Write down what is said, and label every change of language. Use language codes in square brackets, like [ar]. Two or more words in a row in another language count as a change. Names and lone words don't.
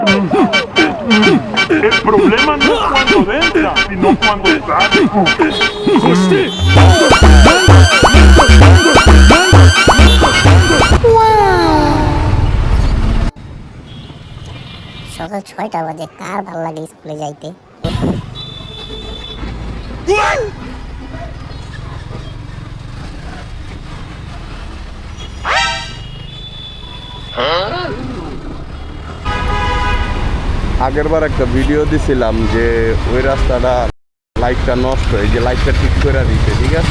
[es] El problema no es cuando entra, sino cuando sale. [bn] সকাল ৬টা বাজে, কার ভাল লাগে স্কুলে যাইতে? আগেরবার একটা ভিডিও দিছিলাম যে ওই রাস্তাটা লাইটটা নষ্ট, এই যে লাইটটা ঠিক করে দিচ্ছে, ঠিক আছে।